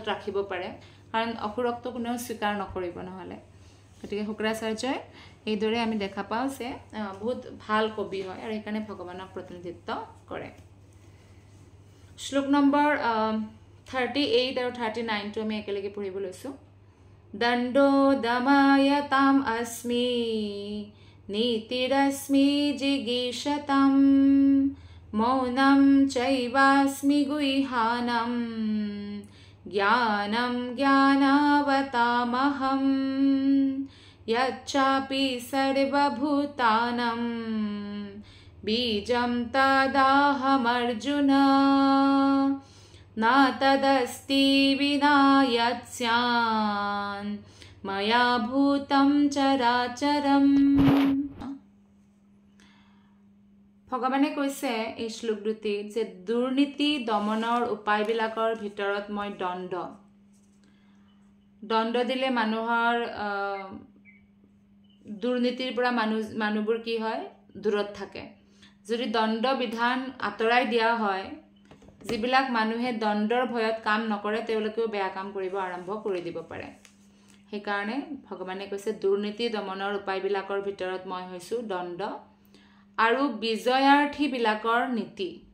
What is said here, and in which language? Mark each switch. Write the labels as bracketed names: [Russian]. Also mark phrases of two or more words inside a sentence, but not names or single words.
[Assamese] ৰাখিব পাৰে কাৰণ অসুৰকটো কোনেও স্বীকাৰ নকৰিব নহ'লে গতিকে শুক্ৰাচাৰ্যই এইদৰে আমি দেখা পাওঁ যে বহুত ভাল কবি হয় আৰু সেইকাৰণে ভগৱানক প্ৰতিনিধিত্ব কৰে শ্লোক নম্বৰ 38 আৰু 39টো আমি একেলগে পঢ়িব লৈছোঁ [Sanskrit] দণ্ডো দমায়তাম अस्मि नीतिरस्मि जिगीषतां मौनं चैवास्मि गुह्यानं ज्ञानं ज्ञानावतामहं यच्चापि सर्वभूतानां बीजं तदाहमर्जुन न तदस्ति विना यत्स्यान् मया भूतं चराचरम [Assamese] ভগৱানে কৈছে এই শ্লোক দুটিত যে দুৰ্নীতি দমনৰ উপায়বিলাকৰ ভিতৰত মই দণ্ড দিলে মানুহৰ দুৰ্নীতিৰ পৰা মানুহবোৰ কি হয় দূৰত থাকে যদি দণ্ড বিধান আঁতৰাই দিয়া হয় যিবিলাক মানুহে দণ্ডৰ ভয়ত কাম নকৰে তেওঁলোকেও বেয়া কাম কৰিব আৰম্ভ কৰি দিব পাৰে সেইকাৰণে ভগৱানে কৈছে দুৰ্নীতি দমনৰ উপায়বিলাকৰ ভিতৰত মই হৈছো দণ্ড আৰু বিজয়াৰ্থীবিলাকৰ নীতি